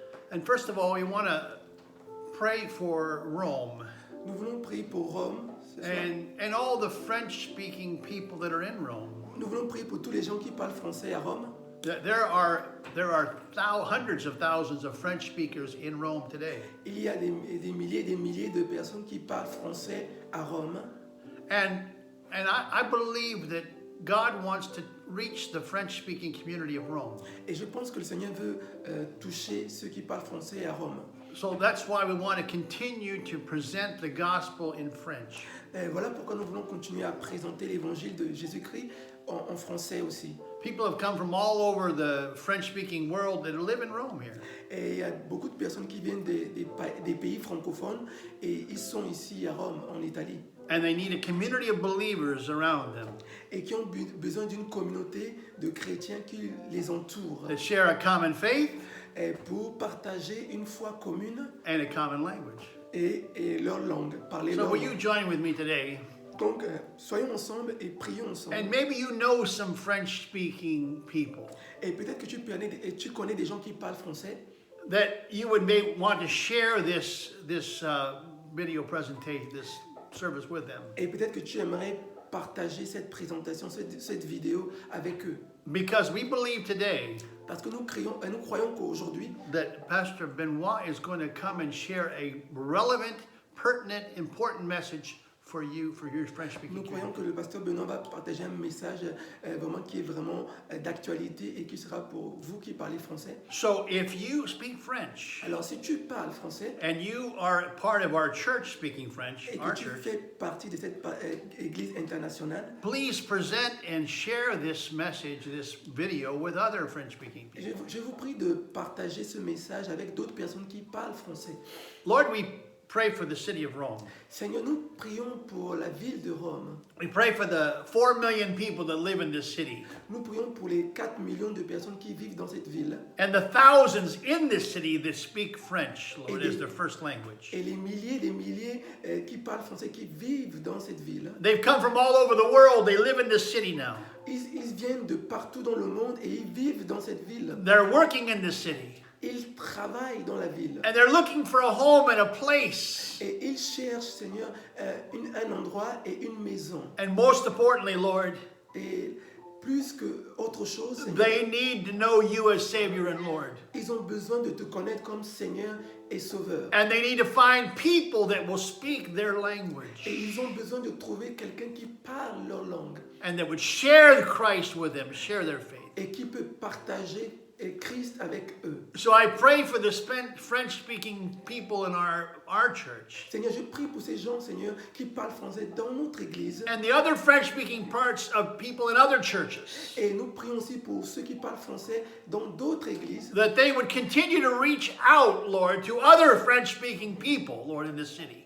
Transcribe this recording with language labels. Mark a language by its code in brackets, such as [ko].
[en] And first of all, we want to pray for Rome. [fr] Nous voulons prier pour Rome ce soir. [en] and all the French-speaking people that are in Rome. [fr] Nous voulons prier pour tous les gens qui parlent français à Rome. [en] There are hundreds of thousands of French speakers in Rome today. [fr] Il y a des milliers et des milliers de personnes qui parlent français à Rome. [en] And I believe that God wants to reach the French-speaking community of Rome. [fr] Et je pense que le Seigneur veut toucher ceux qui parlent français à Rome. [en] So that's why we want to continue to present the gospel in French. [fr] Et voilà pourquoi nous voulons continuer à présenter l'évangile de Jésus-Christ en français aussi. [en] People have come from all over the French-speaking world that live in Rome here. [fr] Et il y a beaucoup de personnes qui viennent des pays francophones et ils sont ici à Rome, en Italie. [en] And they need a community of believers around them [fr] Et qui ont besoin d'une communauté de chrétiens qui les entourent. [en] that share a common faith [fr] Et pour partager une foi commune [en] and a common language. [fr] et leur langue, parler [en] So [fr] leur [en] will you [fr] langue. [en] join with me today? [fr] Donc, soyons ensemble et prions ensemble. [en] And maybe you know some French-speaking people [fr] Et peut-être que tu connais des gens qui parlent français [en] that you would want to share this video presentation, this service with them. [fr] et peut-être que tu aimerais partager cette présentation, cette vidéo avec eux. [en] Because we believe today [fr] Parce que nous croyons qu'aujourd'hui, [en] that Pastor Benoit is going to come and share a relevant, pertinent, important message for you, for your French-speaking [fr] nous croyons [en] community. [fr] que le pasteur Benoît va partager un message vraiment qui est vraiment d'actualité et qui sera pour vous qui parlez français. [en] So if you speak French [fr] Alors si tu parles français [en] and you are part of our church speaking French, [fr] et que [en] our [fr] tu [en] church, [fr] fais partie de cette église internationale, [en] please present and share this message, this video with other French-speaking people. [fr] je vous prie de partager ce message avec d'autres personnes qui parlent français. [en] Lord, we pray for the city of Rome. [fr] Seigneur, nous prions pour la ville de Rome. [en] We pray for the 4 million people that live in this city [fr] Nous prions pour les 4 millions de personnes qui vivent dans cette ville [en] and the thousands in this city that speak French, Lord, as their first language. [fr] et les milliers des milliers qui parlent français qui vivent dans cette ville. [en] They've come from all over the world. They live in this city now. [fr] Ils viennent de partout dans le monde et ils vivent dans cette ville. [en] They're working in this city. [fr] Ils travaillent dans la ville. [en] And they're looking for a home and a place. [fr] Et ils cherchent, Seigneur, un endroit et une maison. [en] And most importantly, Lord, [fr] Et plus que autre chose, Seigneur, [en] they need to know you as Savior and Lord. [fr] ils ont besoin de te connaître comme Seigneur et Sauveur. [en] And they need to find people that will speak their [fr] Et [en] language [fr] ils ont besoin de trouver quelqu'un qui parle leur langue [en] and that would share Christ with them, share their faith. [fr] et qui peut partager Christ avec eux. [en] So I pray for the French-speaking people in our church [fr] Seigneur, je prie pour ces gens, Seigneur, qui parlent français dans notre église. [en] and the other French-speaking parts of people in other churches, [fr] Et nous prions aussi pour ceux qui parlent français dans d'autres églises. [en] that they would continue to reach out, Lord, to other French-speaking people, Lord, in this city.